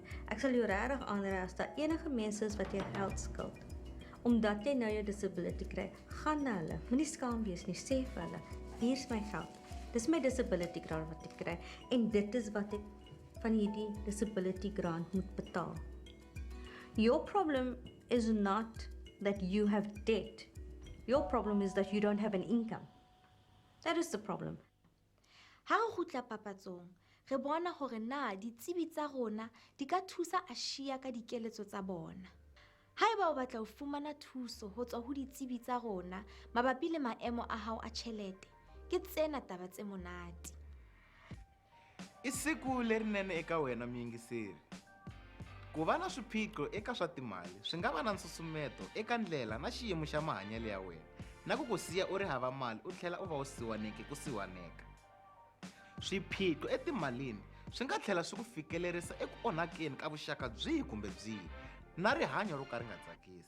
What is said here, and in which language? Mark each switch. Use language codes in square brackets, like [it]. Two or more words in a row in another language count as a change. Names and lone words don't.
[af] Ek sal jou regtig aanraai as daar enige mense is wat jy geld skuld, omdat jy nou jou disability kry, gaan na hulle. Moenie skaam wees nie, sê vir hulle, hier's my geld. Dis my [en] disability grant [af] wat ek kry en dit is wat ek van hierdie [en] disability grant [af] moet betaal. [en] Your problem is not that you have debt. Your problem is that you don't have an income. That is the problem. [st] Ha re kgutla papatsong, re bona hore na ditsebi tsa rona di ka thusa Aashiya ka dikeletso tsa bona. Haeba o batla ho fumana thuso ho tswa ho ditsebi tsa rona mabapi le maemo a hao a tjhelete, ke tsena taba tse monate. [ts] I siku lerinene eka wena muyingiseri. Ku va na swiphiqo eka swa timali swi nga va na nsusumeto eka ndlela na xiyimo xa mahanyelo ya wena na ku ku siya u ri hava mali u tlhela u va u siwaneke ku siwaneka. Swiphiqo etimalini swi nga tlhela swi ku fikelerisa eku onhakeni ka vuxaka byihi kumbe byihi na rihanyo ro ka ri nga tsakisi.